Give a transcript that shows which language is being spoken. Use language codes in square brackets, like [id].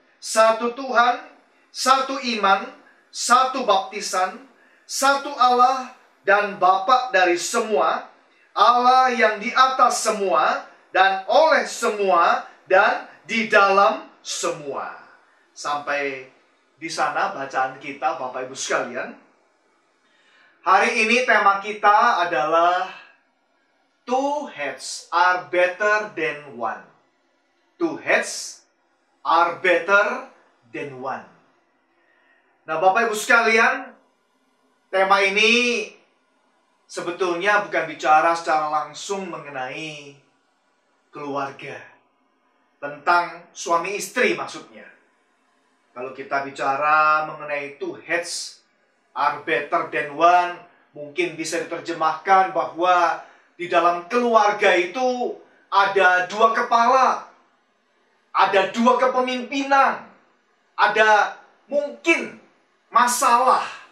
[id] Satu Tuhan, satu iman, satu baptisan, satu Allah dan Bapa dari semua, Allah yang di atas semua, dan oleh semua, dan di dalam semua. Sampai di sana bacaan kita, Bapak Ibu sekalian. Hari ini tema kita adalah [en] Two heads are better than one. Two heads are better than one. [id] Nah, Bapak Ibu sekalian, tema ini sebetulnya bukan bicara secara langsung mengenai keluarga. Tentang suami istri maksudnya. Kalau kita bicara mengenai [en] two heads are better than one, [id] mungkin bisa diterjemahkan bahwa di dalam keluarga itu ada dua kepala, ada dua kepemimpinan, ada mungkin masalah